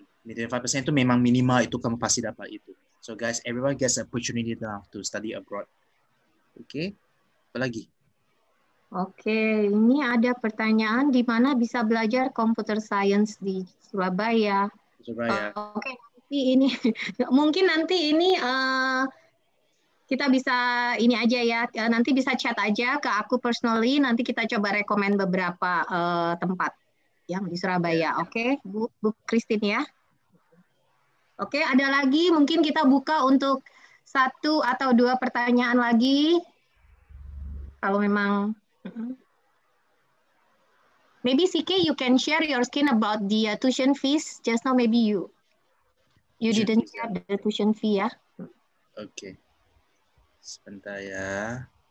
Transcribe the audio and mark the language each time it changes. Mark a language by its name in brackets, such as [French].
[Indonesian] 25% itu memang minimal, itu kamu pasti dapat itu. [English] So guys, everyone gets an opportunity now to study abroad. [Indonesian] Oke, apa lagi? Oke, ini ada pertanyaan di mana bisa belajar computer science di Surabaya. Oke, nanti ini mungkin nanti ini kita bisa ini aja ya, nanti bisa chat aja ke aku personally, nanti kita coba rekomend beberapa tempat yang di Surabaya. Oke, Bu Christine ya. Oke, ada lagi mungkin kita buka untuk 1 atau 2 pertanyaan lagi. Kalau memang [English] maybe CK, you can share your skin about the tuition fees. Just now maybe you didn't share the tuition fee ya. [Indonesian] Oke. Sebentar ya.